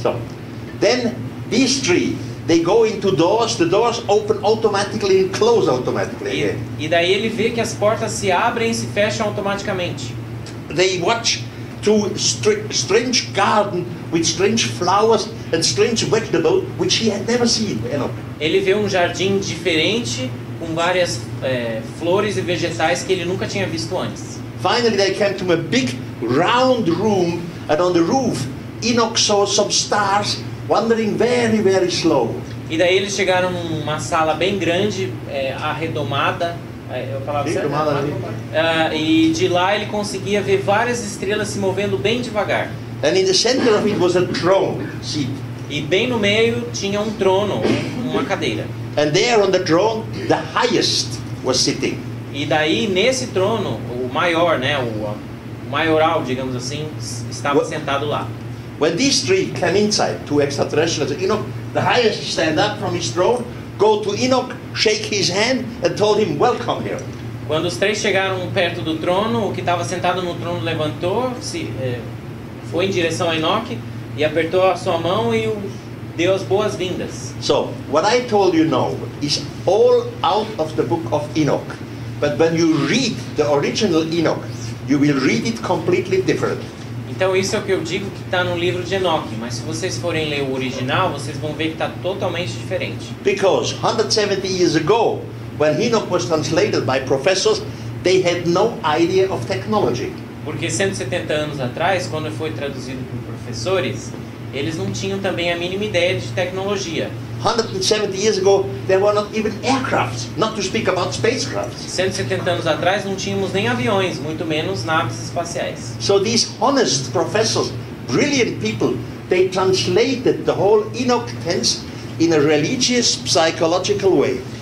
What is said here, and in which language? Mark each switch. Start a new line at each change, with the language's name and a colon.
English: So, then these three, they go into doors. The doors open automatically and close automatically again.
Portuguese: E daí ele vê que as portas se abrem e se fecham automaticamente.
English: They watch through strange garden with strange flowers and strange vegetables which he had never seen.
Portuguese: Ele vê um jardim diferente com várias flores e vegetais que ele nunca tinha visto antes.
English: Finally, they came to a big round room, and on the roof, Enoch saw some stars wandering very, very slow.
Portuguese: E daí eles chegaram numa sala bem grande, arredomada. Eu falava certo? E de lá ele conseguia ver várias estrelas se movendo bem devagar.
English: And in the center of it was a throne seat.
Portuguese: E bem no meio tinha um trono, uma cadeira.
English: And there on the throne, the highest was sitting.
Portuguese: E daí nesse trono, o maior, né, o maioral, digamos assim, estava sentado lá.
English: When these three came inside, two extraterrestrials, Enoch, the highest stand up from his throne, go to Enoch, shake his hand, and told him, "Welcome here."
Portuguese: Quando os três chegaram perto do trono, o que estava sentado no trono levantou, foi em direção a Enoch e apertou a sua mão e deu as boas-vindas.
English: So, what I told you now is all out of the book of Enoch. But when you read the original Enoch, you will read it completely different.
Portuguese: Então isso é o que eu digo que está no livro de Enoch, mas se vocês forem ler o original, vocês vão ver que está totalmente diferente.
English: Because 170 years ago, when Enoch was translated by professors, they had no idea of technology.
Portuguese: Porque 170 anos atrás, quando foi traduzido por professores, eles não tinham também a mínima ideia de tecnologia.
English: 170 years ago, there were not even aircrafts, not to speak about spacecrafts.
Portuguese: 170 anos atrás não tínhamos nem aviões, muito menos naves espaciais.
English: So these honest professors, brilliant people, they translated the whole Enoch tense in a religious, psychological way.